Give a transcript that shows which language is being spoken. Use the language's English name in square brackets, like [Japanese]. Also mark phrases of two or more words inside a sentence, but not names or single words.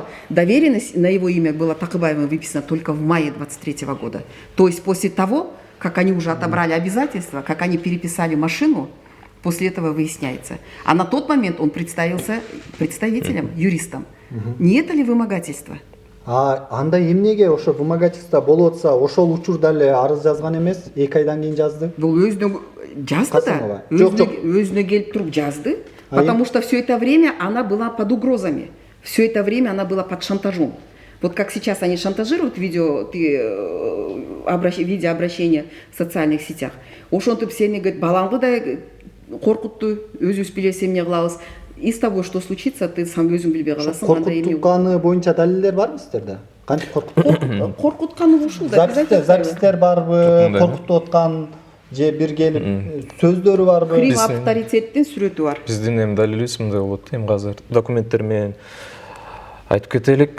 [Russian] Доверенность на его имя была Такыбаевым выписана только в мае 23 года. То есть после того, как они уже отобрали обязательства, как они переписали машину, после этого выясняется. А на тот момент он представился представителем, юристом. Не это ли вымогательство? [Kyrgyz] Анда эмнеге ошо вымогательство болуп атса, ошол учурда эле арыз жазган эмес, 2 айдан кийин жазды? Бул өзүнө жазды да. Өзүнө келип туруп жазды, [Russian] потому что все это время она была под угрозами. Все это время она была под шантажом. Вот как сейчас они шантажируют видеообращения в социальных сетях. [Kyrgyz] Ошентип сени говорит, балаңды да коркутту, өзүбүз билебиз эмне кылабыз. [Russian] Из того, что случится, ты сам [Kyrgyz] өзүң билбей каласың. Коркутканы боюнча далилдер барбы сиздерде? Кантип коркуткан? Коркутканы ушул да. Запистер барбы, коркутуп аткан же бир келип сөздөрү барбы? Крим авторитеттин сүрөтү бар. Биздин эми далилибиз мындай болот. Эми азыр документтер менен айтып кетелик.